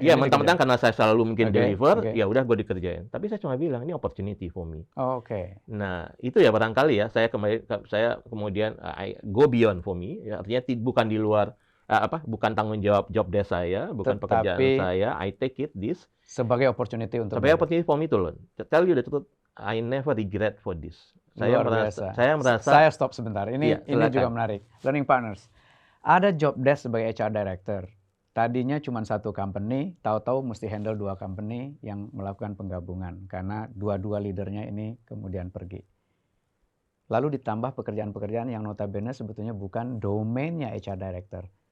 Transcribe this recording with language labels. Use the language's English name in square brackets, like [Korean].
[Indonesian] Iya, mentang-mentang karena saya selalu mungkin deliver, ya udah gue dikerjain. Tapi saya cuma bilang ini [English] opportunity for me. [Indonesian] Nah, itu ya barangkali ya saya kemudian [English] I go beyond for me. [Indonesian] Ya, artinya bukan di luar bukan tanggung jawab job desk saya, bukan pekerjaan saya. [English] I take this [Indonesian] sebagai opportunity untuk [English] opportunity for me to learn. Tell you the truth, I never regret for this. [Indonesian] Saya merasa. Saya stop sebentar. Ini juga menarik. Learning Partners. Ada job desk sebagai HR director. Tadinya cuma satu company, tahu-tahu mesti handle 2 company yang melakukan penggabungan karena dua-dua leadernya ini kemudian pergi. Lalu ditambah pekerjaan-pekerjaan yang notabene sebetulnya bukan domainnya HR director.